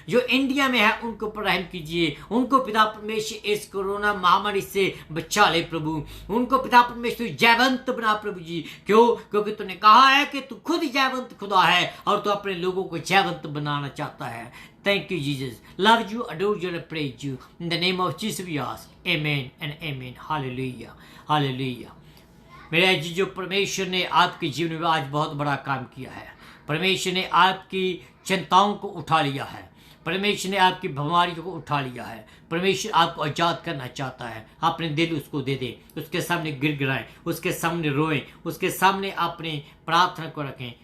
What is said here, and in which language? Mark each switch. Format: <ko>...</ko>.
<hi>जो इंडिया में है उनके ऊपर रहम कीजिए। उनको पिता परमेश्वर इस कोरोना महामारी से बचा ले प्रभु। उनको पिता परमेश्वर जयवंत बना प्रभु जी। क्यों? क्योंकि तूने कहा है कि तू खुद जयवंत खुदा है और तू अपने लोगों को जयवंत बनाना चाहता है।</hi> <en>Thank you, Jesus. Love you, adore you, and praise you. In the name of Jesus we ask. Amen and amen. Hallelujah. Hallelujah.</en> <hi>मेरे जो परमेश्वर ने आपके जीवन में आज बहुत बड़ा काम किया है। परमेश्वर ने आपकी चिंताओं को उठा लिया है। परमेश्वर ने आपकी बीमारियों को उठा लिया है। परमेश्वर आपको आजाद करना चाहता है। अपने दिल उसको दे दे, उसके सामने गिड़गिड़ाएं, उसके सामने रोएं, उसके सामने अपने प्रार्थना को रखें।</hi>